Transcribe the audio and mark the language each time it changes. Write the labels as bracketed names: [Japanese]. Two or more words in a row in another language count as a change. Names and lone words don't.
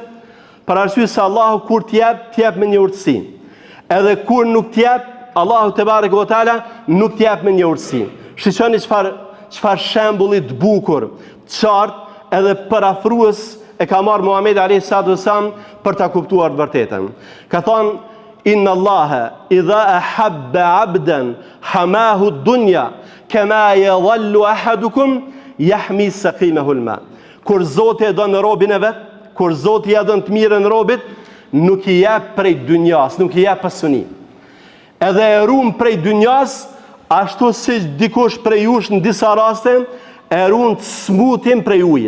[Albanian] Për arsye se Allahu kur t'jep me një urtësi. Edhe kur nuk t'jep, Allahu [Arabic] تبارك وتعالى [Albanian] nuk t'jep me një urtësi. Shiqoni çfarë shembulli të bukur, të qartë edhe parafrues e ka marrë Muhamedi [Arabic] عليه الصلاة والسلام [Albanian] për ta kuptuar të vërtetën. Ka thonë: [Arabic] إن الله إذا أحب عبدا حماه الدنيا كما يظل أحدكم يحمي سقيمه الماء. [Albanian] Kur Zoti e don robën e vet, kur Zoti ja don të mirën robit, nuk i jep prej dynjas, nuk i jep pasuni. Edhe e ruan prej dynjas, ashtu si dikush prej jush në disa raste e ruan të smutin prej ujit.